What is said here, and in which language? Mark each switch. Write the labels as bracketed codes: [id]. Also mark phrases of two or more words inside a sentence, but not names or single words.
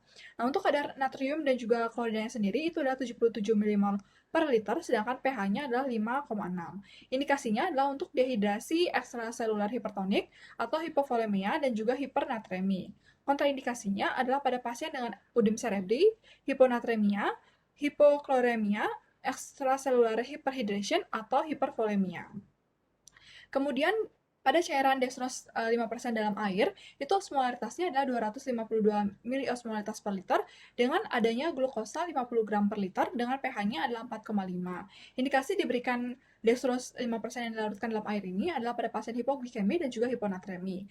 [id] Nah, untuk kadar natrium dan juga kloridanya sendiri itu adalah 77 milimol per liter, sedangkan pH-nya adalah 5,6. Indikasinya adalah untuk dehidrasi ekstraseluler hipertonik atau hipovolemia dan juga hipernatremi. Kontraindikasinya adalah pada pasien dengan udem cerebri, hiponatremia, hipokloremia, [en] extracellular hyperhydration, [id] atau hipervolemia. Kemudian pada cairan dextrose 5% dalam air, itu osmolaritasnya adalah 252 miliosmolaritas per liter dengan adanya glukosa 50 gram per liter dengan pH-nya adalah 4,5. Indikasi diberikan dextrose 5% yang dilarutkan dalam air ini adalah pada pasien hipoglikemi dan juga hiponatremi.